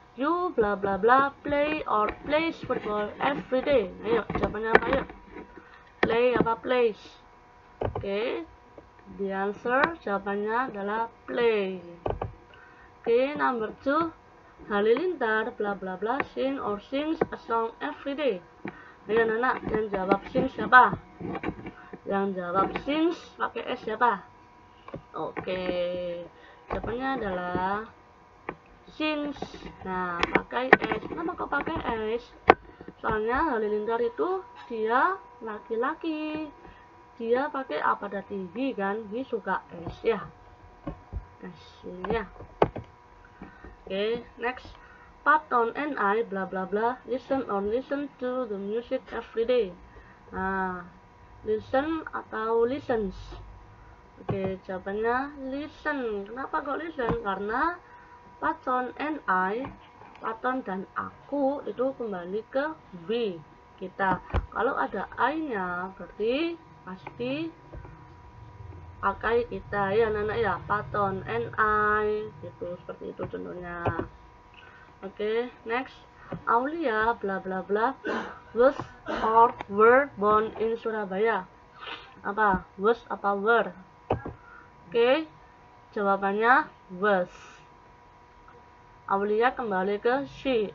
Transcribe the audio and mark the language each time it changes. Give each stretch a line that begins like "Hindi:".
English: You blah blah blah play or plays football every day.
Indonesian: Ayo, jawabannya apa yuk? Play apa plays? Oke,
English: the answer
Indonesian: jawabannya adalah play.
English: Oke, number 2. Halilintar blah blah blah sing or sings a song every day.
Indonesian: Ayo anak, yang jawab sing siapa? Yang jawab sings pakai S siapa? Oke, jawabannya adalah sings. Nah, pakai S. Kenapa kok pakai S? Soalnya Halilintar itu dia laki-laki. Dia pakai apa tadi? He kan? He suka S ya. S ini ya. Oke, next.
English: Patton and I blah blah blah listen to the music every day.
Indonesian: Nah, listen atau listens? Oke, jawabannya listen. Kenapa kok listen? Karena Patton and I, Patton dan aku itu kembali ke we, kita. Kalau ada I-nya berarti pasti pakai kita ya anak-anak ya. Patton and I gitu, seperti itu contohnya.
English: Oke, next. Aulia bla bla bla was or were born in Surabaya.
Indonesian: Apa? Was apa were? Oke, jawabannya was. Aulia kembali ke she.